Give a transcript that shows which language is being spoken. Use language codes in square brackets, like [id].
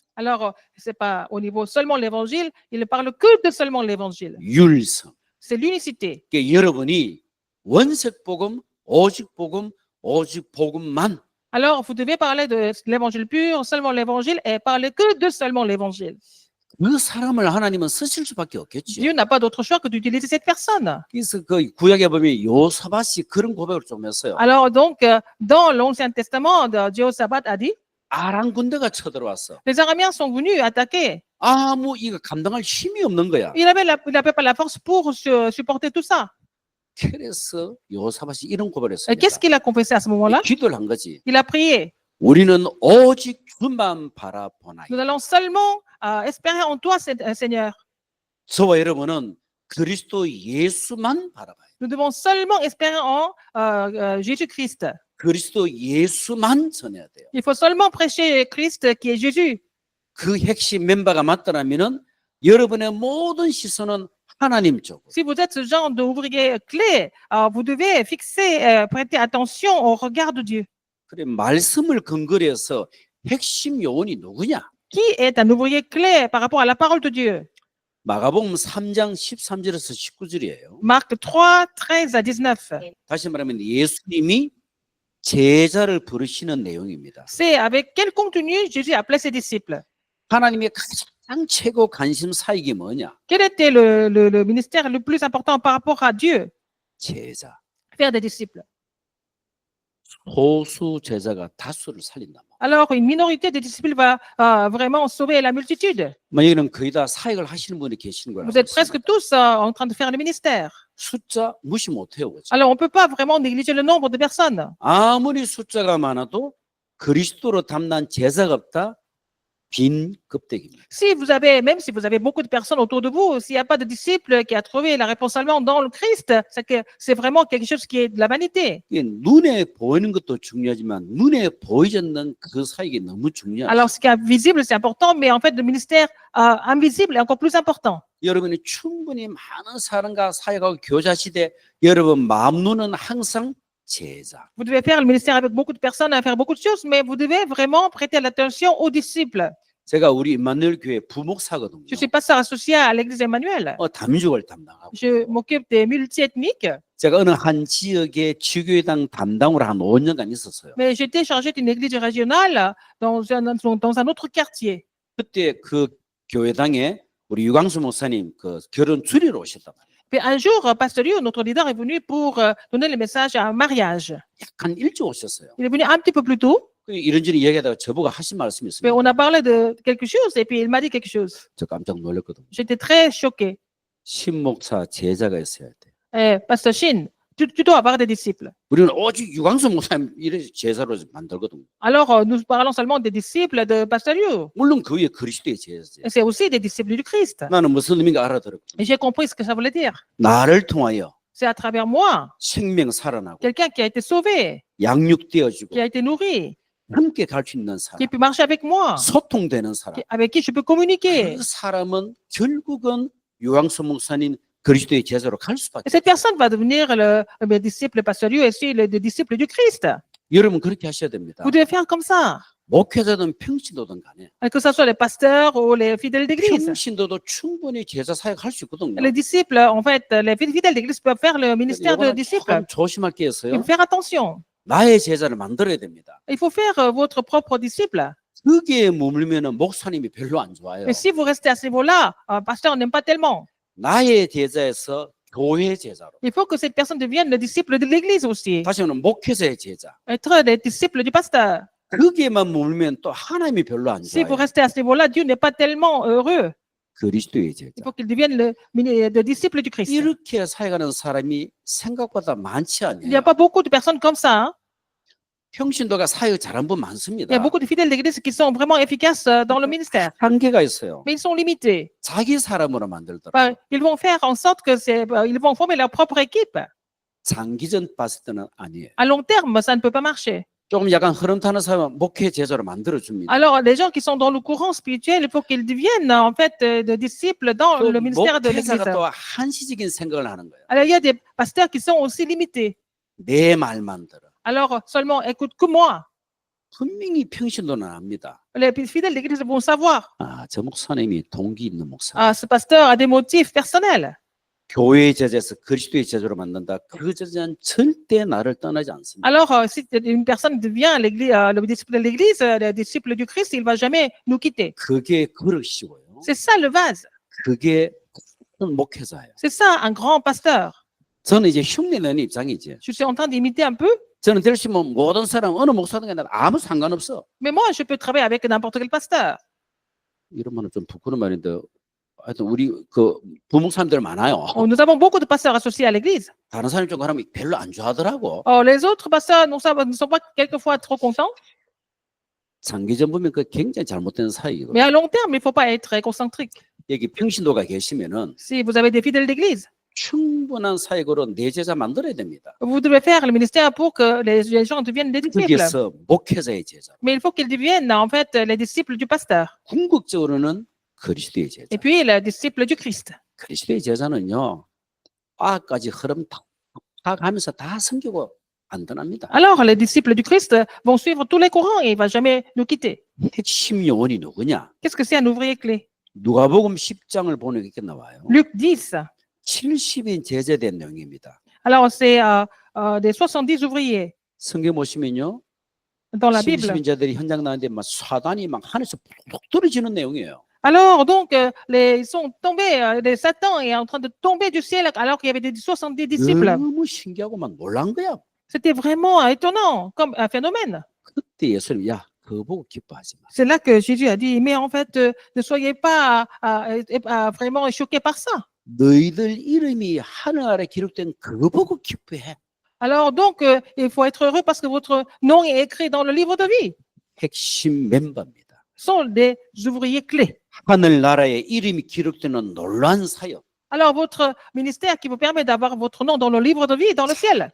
[fr] Alors, c'est pas au niveau seulement l'évangile, il ne parle que de seulement l'évangile. [ko] 율성. [fr] C'est l'unicité. [ko] 그러니까 여러분이 원색 복음, 오직 복음, 오직 복음만. [fr] Alors, vous devez parler de l'évangile pur, seulement l'évangile, et parler que de seulement l'évangile. [ko] 그 사람을 하나님은 쓰실 수밖에 없겠죠. [fr] Dieu n'a pas d'autre choix que d'utiliser cette personne. [ko] 그래서 그 구약에 보면 요사밭이 그런 고백을 좀 했어요. [fr] Alors, donc, dans l'Ancien Testament, Jéhoshaphat a dit, [ko] 아람 군대가 쳐들어왔어. [fr] les Araméens sont venus attaquer. [ko] 아무 이거 감당할 힘이 없는 거야. [fr] Il n'avait pas la force pour supporter tout ça. [ko] 그래서 요사밭이 이런 고백을 [fr] Et qu'est-ce [ko] 했습니다. [fr] qu'il a confessé à ce moment-là? [ko] 기도를 한 거지. [fr] Il a prié. [ko] 우리는 오직 주만 바라보나이. [fr] Nous allons seulement espérer en toi, Seigneur. [ko] 저와 여러분은 그리스도 예수만 바라봐요. [fr] Nous devons seulement espérer en Jésus-Christ. [ko] 그리스도 예수만 전해야 돼요. [fr] Il faut seulement prêcher Christ qui est Jésus. [ko] 그 핵심 멤버가 맞더라면은 여러분의 모든 시선은 하나님 쪽으로. [fr] Si vous êtes ce genre d'ouvrier clé, vous devez fixer, prêter attention au regard de Dieu. [ko] 그래 말씀을 근거로 해서 핵심 요원이 누구냐? [fr] Qui est un ouvrier clé par rapport à la parole de Dieu? [ko] 마가복음 3장 13절에서 19절이에요. [fr] Marc 3, 13 à 19. [ko] 다시 말하면 예수님이 제자를 부르시는 내용입니다. [fr] C'est avec quel contenu Jésus appelait ses disciples? [ko] 하나님의 가장 최고 관심 사역이 뭐냐? [fr] Quel était le ministère le plus important par rapport à Dieu? [ko] 제자. [fr] Faire des disciples. [ko] 소수 제자가 다수를 살린다. [fr] Alors, une minorité de disciples va vraiment sauver la multitude. [ko] 여기는 거의 다 사역을 하시는 분이 계시는 거라고 [fr] Vous êtes presque [ko] 믿습니다. [fr] tous en train de faire le ministère. [ko] 숫자 무시 못해요. 그죠? [fr] Alors, on ne peut pas vraiment négliger le nombre de personnes. [ko] 아무리 숫자가 많아도 그리스도로 담난 제자가 없다. 빈 껍데기입니다. [fr] Même si vous avez beaucoup de personnes autour de vous, s'il n'y a pas de disciple qui a trouvé la réponse seulement dans le Christ, c'est que c'est vraiment quelque chose qui est de la vanité. [ko] 이게 눈에 보이는 것도 중요하지만 눈에 보이지 않는 그 사역이 너무 중요해요. [fr] Alors, ce qui est visible, c'est important, mais en fait, le ministère invisible est encore plus important. [ko] 여러분이 충분히 많은 사람과 사역하고 교제하시되 여러분 마음 눈은 항상 제자. [fr] Vous devez faire le ministère avec beaucoup de personnes, faire beaucoup de choses, mais vous devez vraiment prêter l'attention aux disciples. [ko] 제가 우리 임마누엘 교회 부목사거든요. [fr] Je suis pasteur associé à l'église Emmanuel. [ko] 담육을 담당하고 [fr] Je m'occupe des multiethniques, [ko] 제가 어느 한 지역의 지교회당 담당으로 한 5년간 있었어요. [fr] mais j'étais chargé d'une église régionale dans un autre quartier. [ko] 그때 그 교회당에 우리 유광수 목사님 그 결혼 주례로 오셨단 말이에요. [fr] Puis un jour, Pasteur Liu, notre leader, est venu pour donner le message à un mariage. [ko] 약간 일찍 오셨어요. [fr] Il est venu un petit peu plus tôt, [ko] 이런저런 이야기하다가 저보고 하신 말씀이 [fr] mais [ko] 있습니다. [fr] on a parlé de quelque chose et puis il m'a dit quelque chose. [ko] 저 깜짝 놀랐거든요. [fr] J'étais très choquée. [ko] 신목사 제자가 있어야 돼. [fr] Pasteur Shin, tu dois avoir des disciples. [ko] 우리는 오직 유광수 목사님 이래 제자로 만들거든요. [fr] Alors, nous parlons seulement des disciples de Pasteur Liu. [ko] 물론 그 위에 그리스도의 제자죠. [fr] Et c'est aussi des disciples du Christ. [ko] 나는 무슨 의미인가 알아들었거든요. [fr] Et j'ai compris ce que ça voulait dire. [ko] 나를 통하여 [fr] C'est à travers moi, [ko] 생명 살아나고 [fr] quelqu'un qui a été sauvé, [ko] 양육되어지고 [fr] qui a été nourri, [ko] 함께 갈 수 있는 사람, [fr] qui peut marcher avec moi, [ko] 소통되는 사람. [fr] avec qui je peux communiquer. [ko] 그 사람은 결국은 유광수 목사님 그리스도의 제자로 갈 [fr] Et [ko] 수밖에 [fr] cette [ko] 없어요. [fr] personne va devenir le disciple Pasteur Liu et aussi le disciple du Christ. [ko] 여러분 그렇게 하셔야 됩니다. [fr] Vous devez faire comme ça. [ko] 목회자든 평신도든 간에 [fr] Que ce soit les pasteurs ou les fidèles d'église. [ko] 평신도도 충분히 제자 사역할 수 있거든요. [fr] Les disciples, en fait, les fidèles d'église peuvent faire le ministère de [ko] 이거는 [fr] disciples. [ko] 조금 조심할 게 [fr] Il [ko] 있어요. [fr] faut faire attention. [ko] 나의 제자를 만들어야 됩니다. [fr] Il faut faire votre propre disciple. [ko] 거기에 머물면 목사님이 별로 안 좋아요. [fr] Mais si vous restez à ce niveau-là, pasteur, on n'aime pas tellement. [ko] 나의 제자에서 교회 제자로. [fr] Il faut que cette personne devienne le disciple de l'église aussi. [ko] 다시 말하면 목회자의 제자. [fr] Être des disciples du pasteur. [ko] 거기에만 머물면 또 하나님이 별로 안 [fr] Si vous [ko] 좋아요. [fr] restez à ce niveau-là, Dieu n'est pas tellement heureux. [ko] 그리스도의 제자. [fr] Il faut qu'il devienne le disciple du Christ. [ko] 이렇게 사역하는 사람이 생각보다 많지 [fr] Il n'y a [ko] 않아요. [fr] pas beaucoup de personnes comme ça. Hein. [ko] 평신도가 사역 잘한 분 [fr] Il y a [ko] 많습니다. [fr] beaucoup de fidèles d'église qui sont vraiment efficaces dans le ministère. [ko] 한계가 있어요. [fr] Mais ils sont limités. [ko] 자기 사람으로 만들더라고요. [fr] Ils vont faire en sorte que ils vont former leur propre équipe. [ko] 장기전 봤을 때는 아니에요. [fr] À long terme, ça ne peut pas marcher. [ko] 조금 약간 흐름 타는 사람은 목회 제자로 만들어줍니다. [fr] Alors, les gens qui sont dans le courant spirituel, il faut qu'ils deviennent en fait de disciples dans [ko] 또 [fr] le ministère de l'église. [ko] 목회자가 또 한시적인 생각을 하는 거예요. [fr] Alors, il y a des pasteurs qui sont aussi limités. [ko] 내 말만 들어. [fr] Alors, seulement écoute que moi. [ko] 분명히 평신도는 압니다. [fr] Les fidèles d'église vont savoir. [ko] 저 목사님이 동기 있는 목사. [fr] Ce pasteur a des motifs personnels. [ko] 교회의 제자에서 그리스도의 제자로 만든다. 그 제자는 절대 나를 떠나지 않습니다. [fr] Alors, si une personne devient le disciple de l'église, le disciple du Christ, il ne va jamais nous quitter. [ko] 그게 그릇이고요. [fr] C'est ça le vase. [ko] 그게 큰 목회자예요. [fr] C'est ça un grand pasteur. [ko] 저는 이제 흉내내는 입장이지. [fr] Je suis en train d'imiter un peu, [ko] 저는 될 수 있으면 모든 사람 어느 목사든가 나 아무 상관없어. [fr] mais moi, je peux travailler avec n'importe quel pasteur. [ko] 이런 말은 좀 부끄러운 말인데 하여튼 우리 그 부목사님들 많아요. [fr] Nous avons beaucoup de pasteurs associés à l'église. [ko] 다른 사람 좀 하면 별로 안 좋아하더라고. [fr] Les autres pasteurs ne sont pas quelquefois trop contents, [ko] 장기전 보면 그 굉장히 잘못된 사이거든요. [fr] mais à long terme, il ne faut pas être égocentrique. [ko] 여기 평신도가 계시면은 [fr] Si vous avez des fidèles d'église, [ko] 충분한 사역으로 내 제자 만들어야 됩니다. [fr] Vous devez faire le ministère pour que les gens deviennent des disciples. [ko] 거기에서 목회자의 제자, [fr] Mais il faut qu'ils deviennent en fait les disciples du pasteur. [ko] 궁극적으로는 그리스도의 제자. [fr] Et puis les disciples du Christ. [ko] 그리스도의 제자는요, 과까지 흐름 다 가면서 다 섬기고 안 떠납니다. [fr] Alors les disciples du Christ vont suivre tous les courants et il ne va jamais nous quitter. [ko] 핵심 요원이 누구냐? [fr] Qu'est-ce que c'est un ouvrier clé? [ko] 누가복음 10장을 보면 이렇게 나와요. [fr] Luc 10. [ko] 70인 제자된 내용입니다. [fr] Alors c'est des 70 ouvriers [ko] 성경 보시면요, [fr] dans la Bible. [ko] 70인 제자들이 현장 나왔는데 막 사단이 막 하늘에서 푹 떨어지는 내용이에요. [fr] Alors donc ils sont tombés, Satan est en train de tomber du ciel alors qu'il y avait des 70 disciples. [ko] 너무 신기하고 막 놀란 거야. [fr] C'était vraiment étonnant comme un phénomène. [ko] 그때 예수님, 야, 그거 보고 기뻐하지 마. [fr] C'est là que Jésus a dit, mais en fait, ne soyez pas vraiment choqués par ça. [ko] 너희들 이름이 하늘 아래 기록된 그거 보고 기뻐해. [fr] Alors donc, il faut être heureux parce que votre nom est écrit dans le livre de vie. [ko] 핵심 멤버입니다. [fr] Ce sont des ouvriers clés. [ko] 하늘나라에 이름이 기록되는 놀라운 사역. [fr] Alors votre ministère qui vous permet d'avoir votre nom dans le livre de vie dans le ciel.